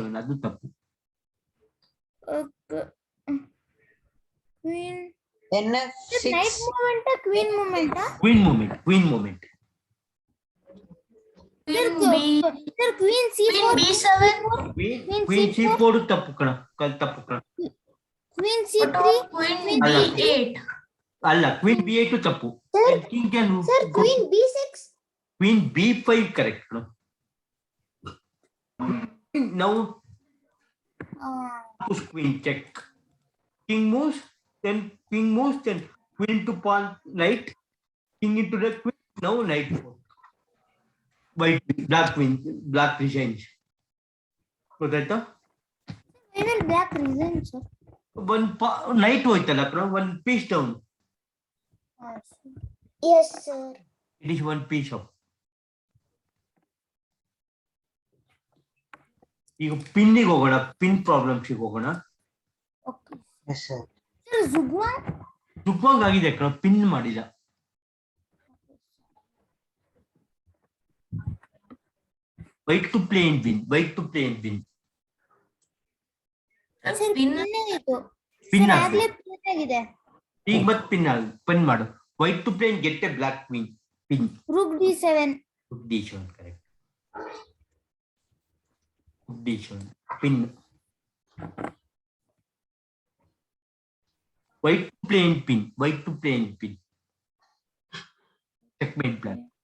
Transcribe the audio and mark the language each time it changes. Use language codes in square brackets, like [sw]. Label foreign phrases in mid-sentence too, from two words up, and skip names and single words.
[kn] ಅದು ತಪ್ಪು. [en] Okay. Queen. Sir, NF6. knight movement, queen movement. Queen movement. Queen B. Sir, Queen C4. Queen B7. Queen C4 [kn] ತಪ್ಪು ಕಣಾ. ಕಲ್ ತಪ್ಪು ಕಣಾ. [en] Queen What C3. about Queen B8? [kn] Allah, [en] queen B8 [kn] ತೋ ತಪ್ಪು. [en] Sir, And king can Sir, go- Queen B6. Queen B5 correct. No? Now push queen check. King moves, then queen to pawn knight. King into the queen. Now knight 4. White, black queen, black resigns. So that Why will black resign, sir? knight hoitala, one piece down. Yes, sir. It is one piece up. [kn] ಈಗ ಪಿನ್ನಿಗೆ ಹೋಗೋಣ, [en] pin problems [kn] ಹೋಗೋಣ. [en] Okay. Yes, sir. Sir, Zugwang. [kn] ದುಗ್ವಂಗ್ ಆಗಿದೆ ಕಣ, ಪಿನ್ ಮಾಡಿಲ್ಲ. [en] white to play in win. Sir, Pin. [kn] pin ಆಗಿತ್ತು. [en] Pin Sir, [kn] ಆಗಿದೆ. ಆಗ್ಲೇ pin ಆಗಿದೆ. ಈಗ ಮತ್ತೆ ಪಿನ್ ಮಾಡು. [en] white to play in get a black queen. [kn] ಪಿನ್. [en] Rook D7. D7 correct. D7 pin. White to play in pin. Checkmate black.